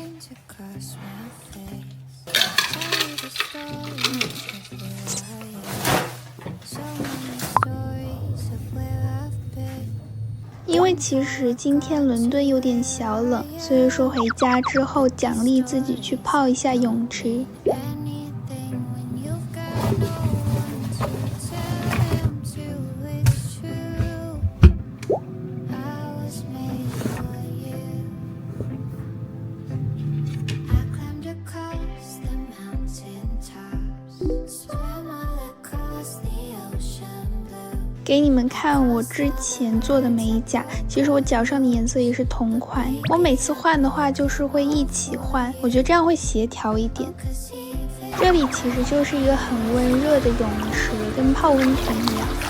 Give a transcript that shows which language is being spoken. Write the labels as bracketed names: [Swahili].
[English] Across my face, tell you the stories of where I am. So many stories of where I've been. [Chinese] 因为其实今天伦敦有点小冷，所以说回家之后奖励自己去泡一下泳池。 [English] Anything when you've got no one to turn to, it's true. I was made for you. I climbed across the mountain tops, swam all across the ocean blue. [Chinese] 给你们看我之前做的美甲，其实我脚上的颜色也是同款。我每次换的话就是会一起换，我觉得这样会协调一点。这里其实就是一个很温热的泳池，跟泡温泉一样。